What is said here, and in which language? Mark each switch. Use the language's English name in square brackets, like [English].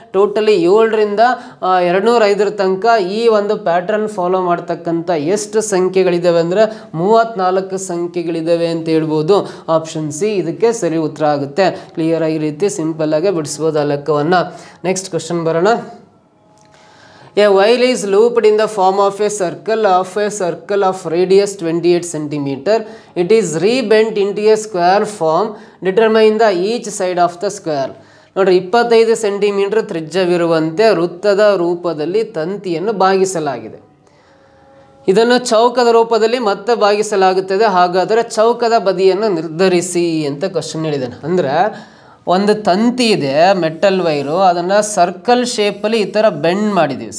[Kannada] Totally 7ರಿಂದ 205 ತನಕ ಈ ಒಂದು ಪ್ಯಾಟ್ರನ್ ಫಾಲೋ ಮಾಡ್ತಕ್ಕಂಥ ಎಷ್ಟು ಸಂಖ್ಯೆಗಳಿದ್ದಾವೆ ಅಂದರೆ 34 ಸಂಖ್ಯೆಗಳಿದ್ದಾವೆ ಅಂತ ಹೇಳ್ಬೋದು. ಆಪ್ಷನ್ ಸಿ ಇದಕ್ಕೆ ಸರಿ ಉತ್ತರ ಆಗುತ್ತೆ. ಕ್ಲಿಯರ್ ಆಗಿ ರೀತಿ ಸಿಂಪಲ್ ಆಗಿ ಬಿಡಿಸ್ಬೋದು ಆ ಲೆಕ್ಕವನ್ನು. ನೆಕ್ಸ್ಟ್ ಕ್ವಶನ್ ಬರೋಣ. [English] A wheel is looped in the form of a circle of radius 28 cm. It is rebent into a square form. Determine the each side of the square. [Kannada] ನೋಡ್ರಿ, 25 centimetre ತ್ರಿಜ್ಯವಿರುವಂತೆ ವೃತ್ತದ ರೂಪದಲ್ಲಿ ತಂತಿಯನ್ನು ಬಾಗಿಸಲಾಗಿದೆ. ಇದನ್ನು ಚೌಕದ ರೂಪದಲ್ಲಿ ಮತ್ತೆ ಬಾಗಿಸಲಾಗುತ್ತದೆ. ಹಾಗಾದರೆ ಚೌಕದ ಬದಿಯನ್ನು ನಿರ್ಧರಿಸಿ ಅಂತ ಕ್ವಶನ್ ಹೇಳಿದ್ದಾನೆ. ಅಂದರೆ ಒಂದು ತಂತಿ ಇದೆ, ಮೆಟಲ್ ವೈರು, ಅದನ್ನು ಸರ್ಕಲ್ ಶೇಪಲ್ಲಿ ಈ ಥರ ಬೆಂಡ್ ಮಾಡಿದ್ದೀವಿ.